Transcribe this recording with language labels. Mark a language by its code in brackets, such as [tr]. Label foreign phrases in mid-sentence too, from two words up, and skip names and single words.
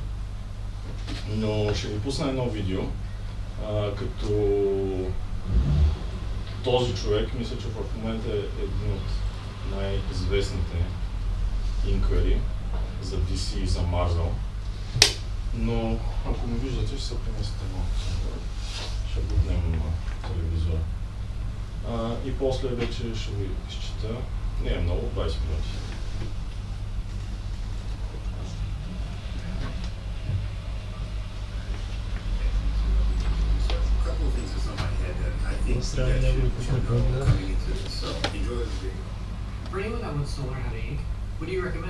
[bg] Но ще ви пусна едно видео, като този човек, мисля, че в момента е един от най-известните инкари за DC и за Marvel. Но ако ме виждате, ще се преместите малко. Ще бутнем телевизора. И после вече ще ви изчита. Не е много, 20 минути. [en] For anyone that wants to learn how to ink, what do you recommend?